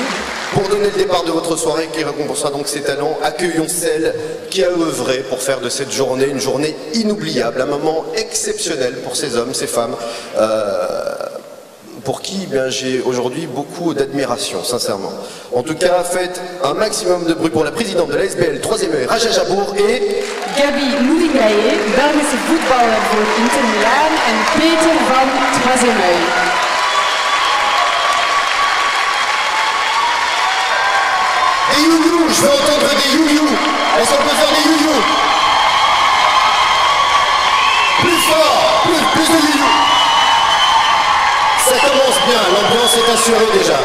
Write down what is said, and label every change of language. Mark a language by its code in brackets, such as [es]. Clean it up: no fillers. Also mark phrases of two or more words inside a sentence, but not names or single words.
[fr] Pour donner le départ de votre soirée qui récompensera donc ses talents, accueillons celle qui a œuvré pour faire de cette journée une journée inoubliable, un moment exceptionnel pour ces hommes, ces femmes, pour qui j'ai aujourd'hui beaucoup d'admiration, sincèrement. En tout cas, faites un maximum de bruit pour la présidente de la SBL 3e œil, Raja Jabour, et [nl] Gabi Moudingaye, Belgische voetballer voor Inter Milan, en Peter van 3e œil. [fr] Des you-you, je veux entendre des you-you. Est-ce qu'on peut faire des you-you? Plus fort, plus de you-you. Ça commence bien, l'ambiance est assurée déjà.